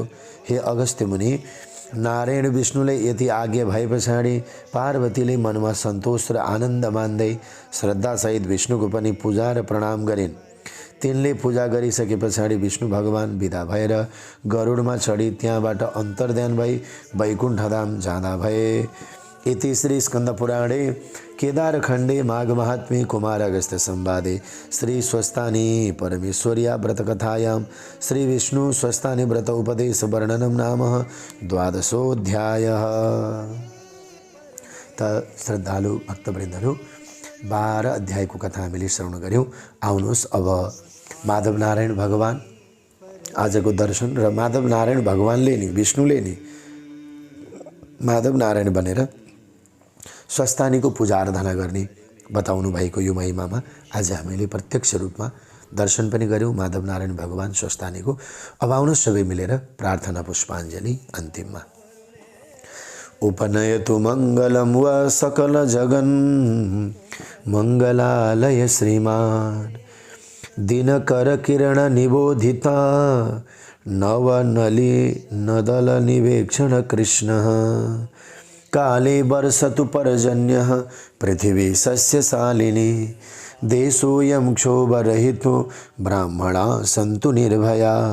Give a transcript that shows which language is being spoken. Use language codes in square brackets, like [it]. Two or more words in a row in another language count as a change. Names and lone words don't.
[ne] हे अगस्त्य मुनि, नारायण विष्णुले यति आज्ञा भए पछाडि पार्वतीले मनमा सन्तोष र आनन्द मान्दै श्रद्धासहित विष्णुको पनि पूजा र प्रणाम गरिन्। तिनले पूजा गरिसके पछाडि विष्णु भगवान विदा भएर गरुडमा चढी त्यहाँबाट अन्तर्ध्यान भई वैकुण्ठधाम जाँदा भए। [sa] इति श्री स्कंद पुराणे केदारखण्डे माघ महात्म्ये कुमार अगस्त्य संवादे श्री स्वस्थानी परमेश्वर्या व्रतकथायां श्री विष्णु स्वस्थानी व्रत उपदेश वर्णनम नाम 12ओऽध्यायः। [ne] त श्रद्धालु भक्तवृन्दहरू 12 अध्यायको कथा हामीले श्रवण गर्यौं। आउनुहोस् अब माधव नारायण भगवान आजको दर्शन र माधव नारायण भगवानले नि विष्णुले नि माधव नारायण बनेर स्वस्थानीको पूजा आराधना गर्ने बताउनु भएको यो महिमामा आज हामीले प्रत्यक्ष रूपमा दर्शन पनि गर्यौं माधव नारायण भगवान स्वस्थानीको। अब आउनुहोस् सबै मिलेर प्रार्थना पुष्पाञ्जलि अन्तिममा। [sa] उपनयतु मङ्गलं व सकल जगन् मङ्गलालय श्रीमान् दिनकर किरण निबोधिता नवनली नदल निवेक्षण कृष्ण काले वर्षतु पर्जन्यः पृथिवी सस्यशालिनी देशोऽयं क्षोभरहितो ब्राह्मणा सन्तु निर्भया